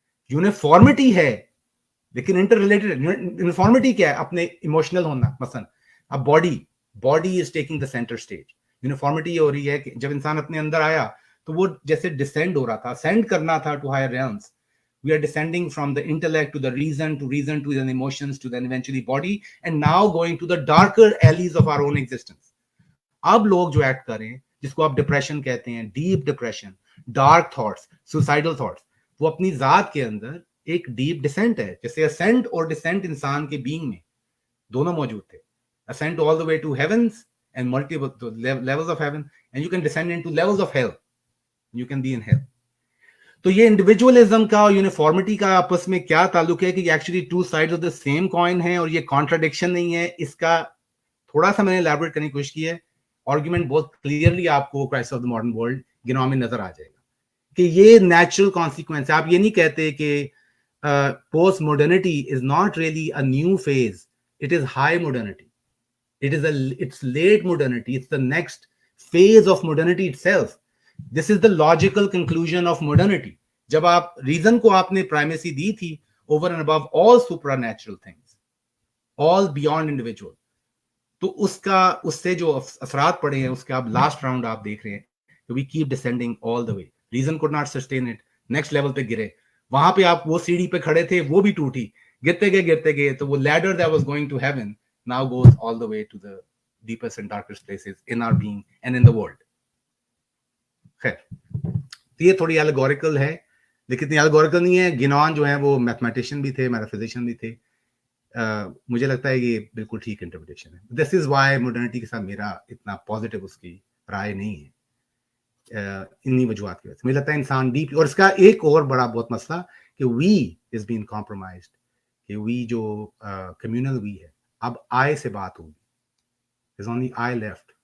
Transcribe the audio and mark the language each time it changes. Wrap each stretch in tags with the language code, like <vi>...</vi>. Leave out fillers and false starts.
<hi>Uniformity है लेकिन inter related. Uniformity क्या है? अपने इमोशनल होना। मसलन अब</hi> <en>Body is taking the centre stage.</en> <hi>Uniformity हो रही है कि जब इंसान अपने अंदर आया तो वो जैसे डिसेंड हो रहा था, असेंड करना था to hire realms.</hi> <en>We are descending from the intellect to the reason to the emotions to then eventually body, and now going to the darker alleys of our own existence.</en> <hi>अब लोग जो act कर रहे हैं, जिसको आप depression कहते हैं, deep depression, dark thoughts, suicidal thoughts, वो अपनी जात के अंदर एक डीप डिसेंट है। जैसे असेंट और डिसेंट इंसान के बीइंग में दोनों मौजूद थे। Ascent all the way to heavens</hi> <en>and multiple levels of heaven, and you can descend into levels of hell. You can be in hell.</en> <hi>तो ये इंडिविजुअलिज्म का और यूनिफॉर्मिटी का आपस में क्या ताल्लुक है कि</hi> <en>actually two sides of the same coin</en> <hi>है और ये कॉन्ट्राडिक्शन नहीं है। इसका थोड़ा सा मैंने एलैबोरेट करने की कोशिश की है। आर्गुमेंट बहुत क्लियरली आपको Christ of the modern world गिनवा में नजर आ जाएगा कि ये नेचुरल कॉन्सिक्वेंस है। आप ये नहीं कहते कि</hi> <en>Post modernity is not really a new phase, it is high modernity, it's late modernity, it's the next phase of modernity itself. This is the logical conclusion of modernity.</en> <hi>जब आप reason को आपने प्राइमेसी दी थी</hi> <en>over and above all supernatural things, all beyond individual,</en> <hi>तो उससे जो असरात पड़े हैं उसके आप लास्ट राउंड आप देख रहे हैं कि</hi> <en>we keep descending all the way. Reason could not sustain it,</en> <hi>next level पे गिरे। वहां पे आप वो सीढ़ी पे खड़े थे, वो भी टूटी, गिरते गए तो वो</hi> <en>ladder that was going to heaven now goes all the way to the deepest and darkest places in our being and in the world.</en> <hi>खैर, ये थोड़ी allegorical है, लेकिन इतनी allegorical नहीं है. गिनॉन जो है वो मैथमेटिशियन भी थे, मैथाफिजिशियन भी थे. मुझे लगता है ये बिल्कुल ठीक इंटरप्रिटेशन है.</hi> <en>this is why modernity</en> <hi>के साथ मेरा इतना पॉजिटिव उसकी राय नहीं है, इन्हीं वजूहत की वजह से. मुझे लगता है इंसान डीप, और इसका एक और बड़ा बहुत मसला कि</hi> <en>we is been compromised,</en> <hi>कि वी जो कम्युनल वी है, अब आई से बात होगी.</hi> <en>Is only AI left.</en>